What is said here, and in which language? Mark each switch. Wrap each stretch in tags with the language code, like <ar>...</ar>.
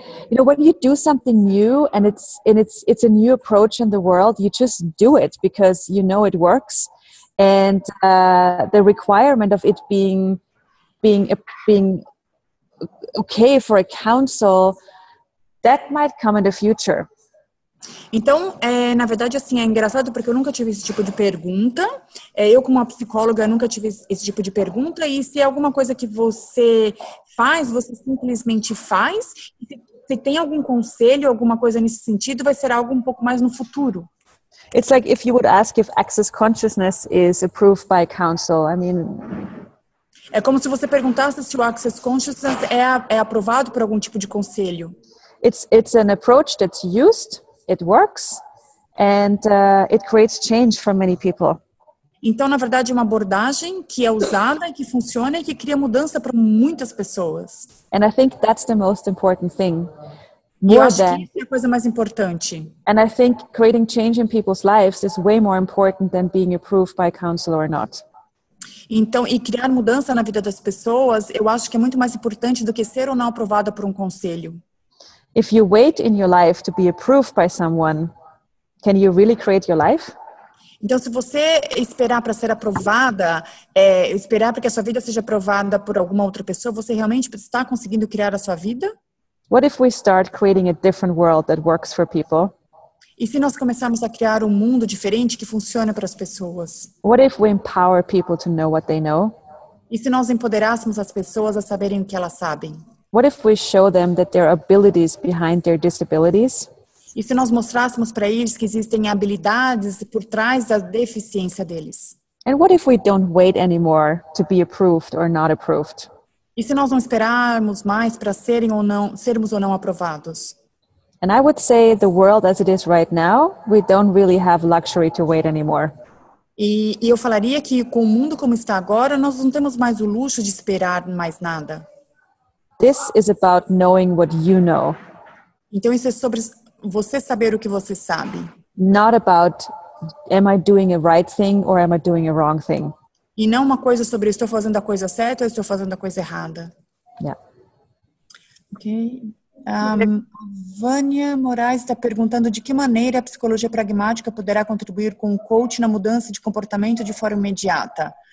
<en>when you do something new and it's a new approach in the world, you just do it because it works, and the requirement of it being okay for a council, that might come in the future.</en> <pt>Então, na verdade, assim, é engraçado porque eu nunca tive esse tipo de pergunta. Eu, como uma psicóloga, nunca tive esse tipo de pergunta. E se é alguma coisa que você faz, você simplesmente faz. E se tem algum conselho, alguma coisa nesse sentido, vai ser algo um pouco mais no futuro.</pt> <en>It's like if you would ask if access consciousness is approved by council. I mean...</en> <pt>É como se você perguntasse se o access consciousness é aprovado por algum tipo de conselho.</pt> <en>It's an approach that's used. It works, and it creates change for many people.</en> <pt>Então, na verdade, é uma abordagem que é usada, que funciona e que cria mudança para muitas pessoas.</pt> <en>And I think that's the most important thing.</en> <pt>Eu acho que isso é a coisa mais importante.</pt> <en>And I think creating change in people's lives is way more important than being approved by council or not.</en> <pt>Então, e criar mudança na vida das pessoas, eu acho que é muito mais importante do que ser ou não aprovada por um conselho.</pt> <en>If you wait in your life to be approved by someone, can you really create your life?</en> <pt>Então, se você esperar para ser aprovada, esperar para que a sua vida seja aprovada por alguma outra pessoa, você realmente está conseguindo criar a sua vida?</pt> <en>What if we start creating a different world that works for people?</en> <pt>E se nós começarmos a criar um mundo diferente que funcione para as pessoas?</pt> <en>What if we empower people to know what they know?</en> <pt>E se nós empoderássemos as pessoas a saberem o que elas sabem?</pt> <en>What if we show them that there are abilities behind their disabilities?</en> <pt>E se nós mostrássemos para eles que existem habilidades por trás da deficiência deles?</pt> <en>And what if we don't wait anymore to be approved or not approved?</en> <pt>E se nós não esperarmos mais para sermos ou não aprovados?</pt> <en>And I would say the world as it is right now, we don't really have luxury to wait anymore.</en> <pt>E eu falaria que com o mundo como está agora, nós não temos mais o luxo de esperar mais nada.</pt> <en>This is about knowing what you know.</en> <pt>Então isso é sobre você saber o que você sabe.</pt> <en>Not about, am I doing a right thing or am I doing a wrong thing?</en> <pt>E não uma coisa sobre estou fazendo a coisa certa ou estou fazendo a coisa errada.</pt> <en>Yeah.</en> <pt>Ok. Vânia Moraes está perguntando de que maneira a psicologia pragmática poderá contribuir com o coach na mudança de comportamento de forma imediata.</pt>